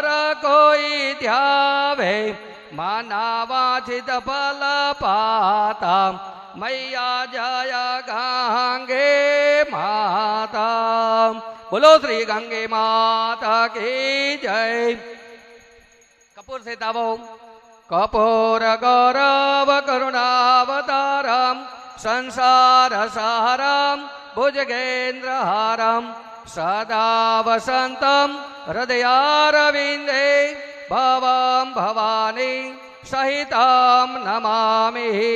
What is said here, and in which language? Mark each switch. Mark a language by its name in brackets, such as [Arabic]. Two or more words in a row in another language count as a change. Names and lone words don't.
[Hindi] कोई ध्यावे मानवांछित फल पाता मैया जय गंगे माता बोलो श्री गंगे माता की जय कपूर से दावो [Sanskrit] कपूर गौरव करुणावतारम संसार सारम भुजगेन्द्र हारम सदा वसंतम हृदयारविंदे भवं भवानी सहितं नमामि